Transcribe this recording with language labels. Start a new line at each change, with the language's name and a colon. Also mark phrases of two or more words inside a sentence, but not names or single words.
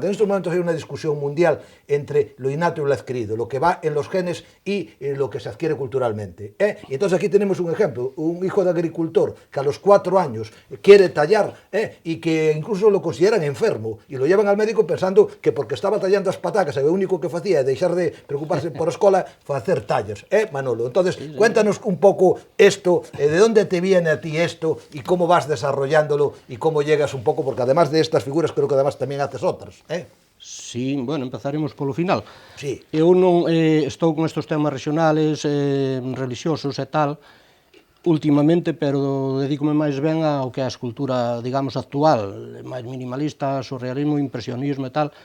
Spanish: En estos momentos hay una discusión mundial entre lo innato y lo adquirido, lo que va en los genes y lo que se adquiere culturalmente. Y entonces aquí tenemos un ejemplo, un hijo de agricultor que a los 4 años quiere tallar, y que incluso lo consideran enfermo y lo llevan al médico pensando que porque estaba tallando
Galician: as patacas e o único que facía é deixar de preocuparse por a escola, facer tallas.
Spanish: Manolo, entonces cuéntanos
Galician: un pouco
Spanish: esto, de dónde te viene a ti esto y cómo vas desarrollándolo y cómo llegas
Galician: un pouco,
Spanish: porque además de estas figuras creo que además tamén haces outras,
Galician: Sí, bueno, empezaremos polo final. Sí. Eu non estou con estes temas regionales, religiosos e tal, últimamente, pero dedícome máis ben ao que é a escultura, digamos, actual, máis minimalista, surrealismo, impresionismo e tal.